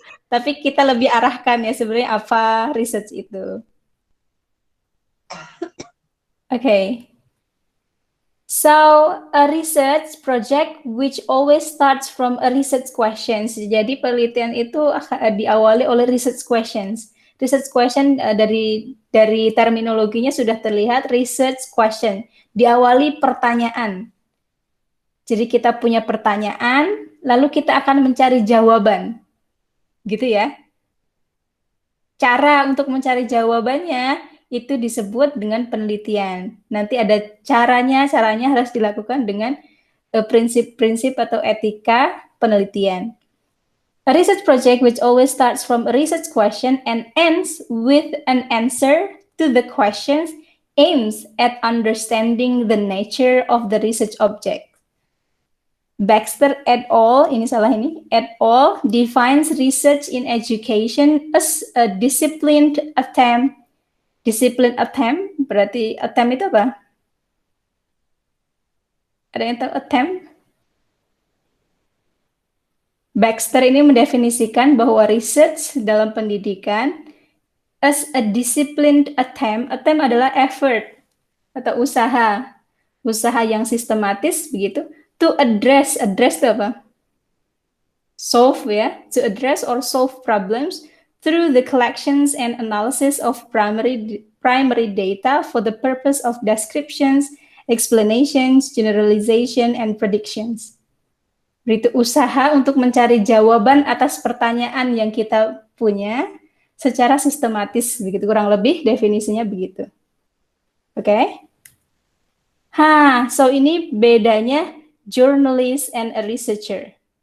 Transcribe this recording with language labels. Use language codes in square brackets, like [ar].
[id] Tapi kita lebih arahkan ya sebenarnya apa research itu. [en] Okay. So, a research project which always starts from a research questions. [id] Jadi penelitian itu diawali oleh research questions. Research question dari terminologinya sudah terlihat research question. Diawali pertanyaan. Jadi kita punya pertanyaan, lalu kita akan mencari jawaban. Gitu ya. Cara untuk mencari jawabannya itu disebut dengan penelitian. Nanti ada caranya harus dilakukan dengan prinsip-prinsip atau etika penelitian. [en] A research project which always starts from a research question and ends with an answer to the questions aims at understanding the nature of the research object. Baxter et al. Et al. Defines research in education as a disciplined attempt. [id] Disciplined attempt, berarti attempt itu apa? Ada yang tahu attempt? Baxter ini mendefinisikan bahwa research dalam pendidikan [en] as a disciplined attempt [id] adalah effort atau usaha yang sistematis begitu, [en] to address [id] itu apa? [en] Solve [id] ya, [en] to address or solve problems through the collections and analysis of primary data for the purpose of descriptions, explanations, generalization, and predictions. [id] Itu usaha untuk mencari jawaban atas pertanyaan yang kita punya secara sistematis, begitu kurang lebih definisinya begitu. Oke? [en] So [id] ini bedanya [en] journalist and a researcher.